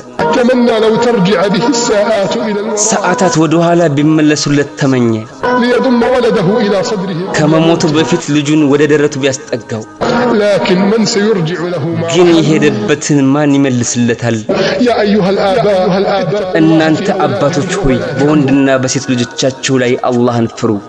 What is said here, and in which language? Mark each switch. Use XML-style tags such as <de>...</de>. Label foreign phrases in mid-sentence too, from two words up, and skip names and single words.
<ar>تمنى لو ترجع به الساعات إلى الوراء.</ar> <am>ሰዓታት ወደ ኋላ ቢመለሱለት ተመኘ።</am> <ar>ليضم ولده إلى صدره.</ar> <am>ከመሞቱ በፊት ልጁን ወደ ደረቱ ቢያስጠጋው።</am> <ar>لكن من سيرجع له ما</ar> <am>ግን የሄደበትን ማን ይመልስለታል?</am> <ar>يا أيها الآباء.</ar> <am>እናንተ አባቶች ሆይ በወንድና በሴት ልጆቻችሁ ላይ አላህን ፍሩ።</am>